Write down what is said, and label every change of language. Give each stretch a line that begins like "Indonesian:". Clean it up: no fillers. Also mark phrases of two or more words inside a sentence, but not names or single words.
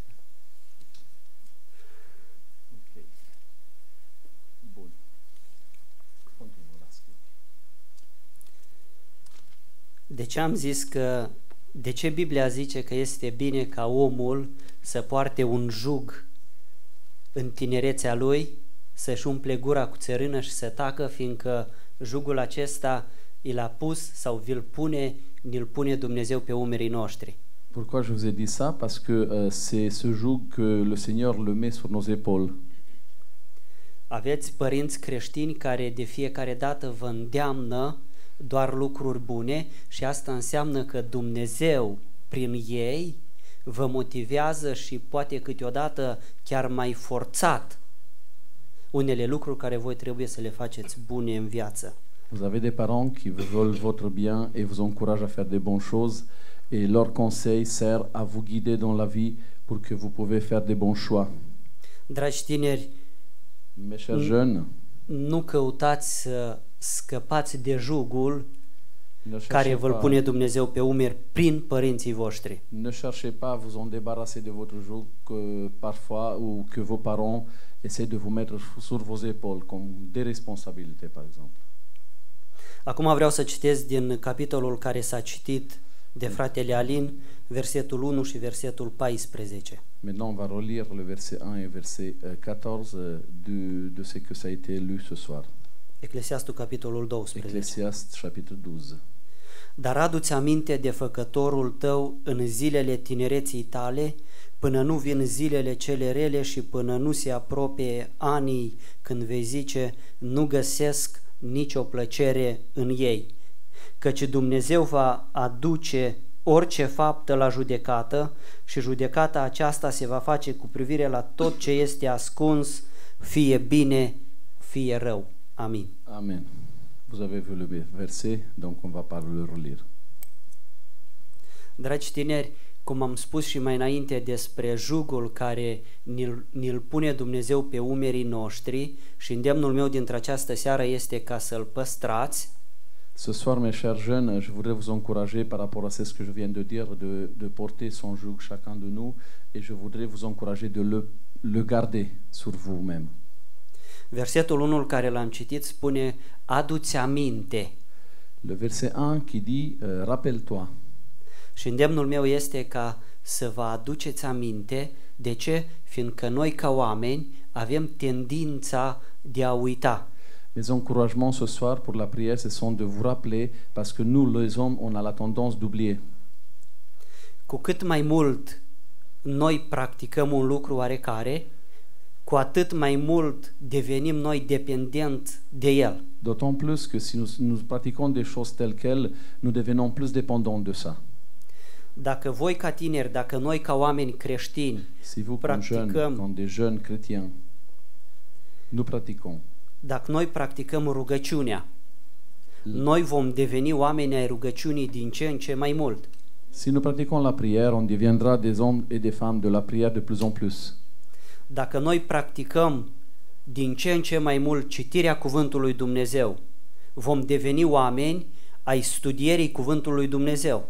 Romanian: De ce am zis că, de ce Biblia zice că este bine ca omul să poarte un jug în tinerețea lui, să-și umple gura cu țărână și să tacă, fiindcă jugul acesta îl a pus sau ni-l pune Dumnezeu pe umerii noștri.
French: Pourquoi je vous ai dit ça? Parce que c'est ce joug que le Seigneur le met sur nos épaules.
Romanian: Aveți părinți creștini care de fiecare dată vă îndeamnă doar lucruri bune și asta înseamnă că Dumnezeu prin ei vă motivează și poate câteodată chiar mai forțat unele lucruri care voi trebuie să le faceți bune în viață.
French: Vous avez des parents qui veulent votre bien et vous encouragent à faire des bonnes choses et leur conseil sert à vous guider dans la vie pour que vous pouvez faire des bons choix.
Romanian: Dragi tineri,
French: mes chers jeunes,
Romanian: nu căutați să scăpați de jugul care vă pune Dumnezeu pe umeri prin părinții voștri.
French: Ne cherchez pas à vous en débarrasser de votre joug parfois ou que vos parents essaient de vous mettre sur vos épaules comme des responsabilités par exemple.
Romanian: Acum vreau să citesc din capitolul care s-a citit de fratele Alin, versetul 1 și versetul 14.
French: Maintenant on va relire le verset 1 et verset 14 de ce que ça a été lu ce soir.
Romanian: Eclesiastul, capitolul 12.
French: Eclesiastes, chapitre 12.
Romanian: Dar adu-ți aminte de făcătorul tău în zilele tinereții tale, până nu vin zilele cele rele și până nu se apropie anii când vei zice, nu găsesc nicio plăcere în ei. Căci Dumnezeu va aduce orice faptă la judecată și judecata aceasta se va face cu privire la tot ce este ascuns, fie bine, fie rău. Amin.
French: Amen. Vous avez vu le verset, donc on va pas le relire.
Romanian: Dragi tineri, cum am spus și mai înainte despre jugul care ni-l pune Dumnezeu pe umerii noștri și îndemnul meu dintre această seară este ca să-l păstrați.
French: Ce soir, mes chers jeunes, je voudrais vous encourager par rapport à ce que je viens de dire, de porter son joug chacun de nous, et je voudrais vous encourager de le garder sur vous-même.
Romanian: Versetul 1 care l-am citit spune, adu-ți aminte.
French: Le verset 1 qui dit, rappelle-toi.
Romanian: Și îndemnul meu este ca să vă aduceți aminte. De ce? Fiindcă noi ca oameni avem tendința de a uita.
French: Mes encouragements ce soir pour la prière, ce sont de vous rappeler, parce que nous, les hommes, on a la tendance d'oublier.
Romanian: Cu cât mai mult noi practicăm un lucru oarecare, cu atât mai mult devenim noi dependenți de el.
French: D'autant plus que si nous pratiquons des choses telles quelles, nous devenons plus dépendants de ça.
Romanian: Dacă voi ca tineri, dacă noi ca oameni creștini
French: si vous,
Romanian: practicăm,
French: comme des jeunes chrétiens, nous pratiquons.
Romanian: Dacă noi practicăm rugăciunea, noi vom deveni oameni ai rugăciunii din ce în ce mai mult.
French: Si nous pratiquons la prière, on deviendra des hommes et des femmes de la prière de plus en plus.
Romanian: Dacă noi practicăm din ce în ce mai mult citirea cuvântului Dumnezeu, vom deveni oameni ai studierii cuvântului lui Dumnezeu.